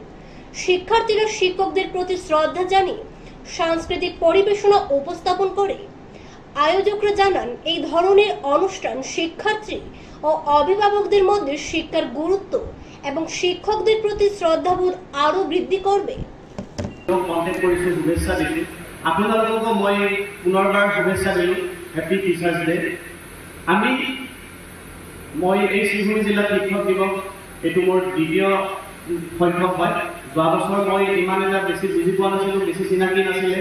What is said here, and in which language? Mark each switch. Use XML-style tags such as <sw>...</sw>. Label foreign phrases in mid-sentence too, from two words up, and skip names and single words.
<bn>শিক্ষার্থীরা শিক্ষকদের প্রতি শ্রদ্ধা জানিয়ে সাংস্কৃতিক পরিবেশনা উপস্থাপন করে। আয়োজকরা জানান, এই ধরনের অনুষ্ঠান শিক্ষার্থী ও অভিভাবকদের মধ্যে শিক্ষার গুরুত্ব এবং শিক্ষকদের প্রতি শ্রদ্ধাবোধ আরো বৃদ্ধি করবে।</bn> <as>আপোনালোকক মই পুনৰবাৰ শুভেচ্ছা দিলোঁ।</as> <en>happy teachers day.</en> <as>মই এই শ্ৰীভূমি জিলাত শিক্ষক দিৱস এইটো মোৰ দ্বিতীয় সংখ্যক হয়। যোৱা বছৰ মই ইমান এটা বেছি বুজি পোৱা নাছিলোঁ, বেছি চিনাকি নাছিলে।</as>